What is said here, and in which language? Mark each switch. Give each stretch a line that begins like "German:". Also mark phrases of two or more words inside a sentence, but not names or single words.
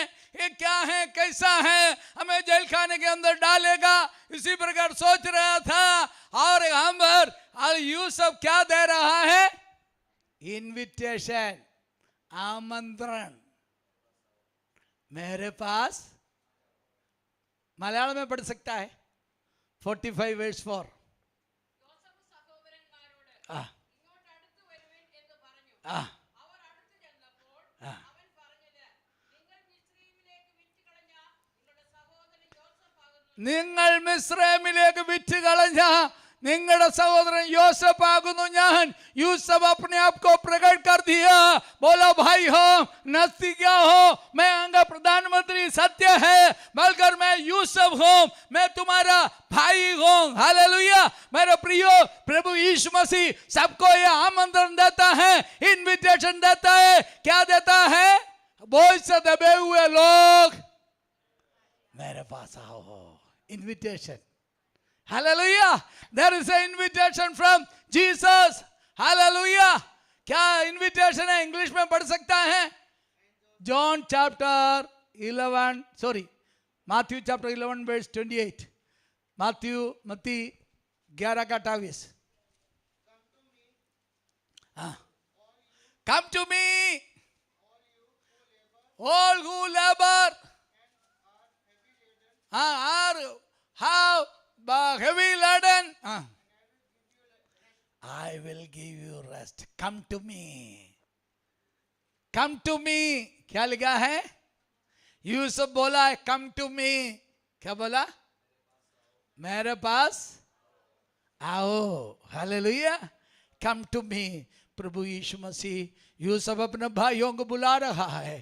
Hindi: ये क्या है, कैसा है, हमें जेल खाने के अंदर डालेगा, इसी प्रकार सोच रहा था. और हम पर यूसुफ क्या दे रहा है? इनविटेशन, आमंत्रण. मेरे पास मलयालम में पढ़ सकता है 45 वर्स 4.
Malayalam: നിങ്ങൾ മിസ്രൈമിലേക്ക് വിറ്റ് കളഞ്ഞ നിങ്ങളുടെ സഹോദരൻ യൂസുഫ് ആകുന്നു ഞാൻ.
Hindi: यूसुफ अपने आप को प्रकट कर दिया. बोला, भाई हो, नजदीक हो, मैं अंग प्रधानमंत्री सत्य है, बल्कि मैं यूसुफ हूं, मैं तुम्हारा भाई हूं. हालेलुया. मेरे प्रियो, प्रभु यीशु मसीह सबको यह आमंत्रण देता है, इनविटेशन देता है. क्या देता है? बोझ से दबे हुए लोग मेरे पास आओ. इनविटेशन.
English: Hallelujah. There is an invitation from Jesus.
Hindi: Hallelujah. क्या इनविटेशन है? इंग्लिश में पढ़ सकता है.
English: John chapter 11, Matthew chapter 11 verse 28.
Hindi: मत्ती 11 का 28.
English: Come to me, all who labor have heavy laden, I will give you rest. Come to me. come to me,
Hindi: क्या लिखा है? यूसुफ बोला है
English: come to me,
Hindi: क्या बोला? मेरे पास आओ। हालेलुया,
English: come to me.
Hindi: प्रभु यीशु मसीह यूसुफ अपने भाइयों को बुला रहा है।